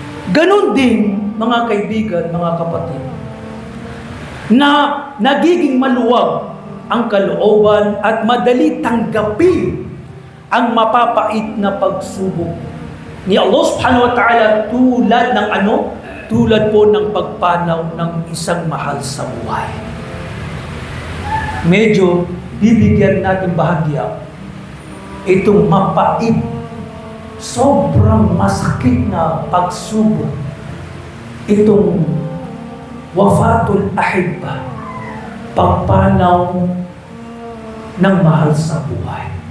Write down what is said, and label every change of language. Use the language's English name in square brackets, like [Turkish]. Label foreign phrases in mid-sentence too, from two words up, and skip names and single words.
[Filipino] Ganon din, mga kaibigan, mga kapatid, na nagiging maluwag ang kalooban at madali tanggapin ang mapapait na pagsubok ni Allah [Arabic] سبحانه وتعالى [Filipino] tulad ng ano? Tulad po ng pagpanaw ng isang mahal sa buhay. Medyo bibigyan natin bahagya itong mapait, sobrang masakit na pagsubok, itong [Arabic] وفاة الأحبة, [Filipino] pagpanaw ng mahal sa buhay.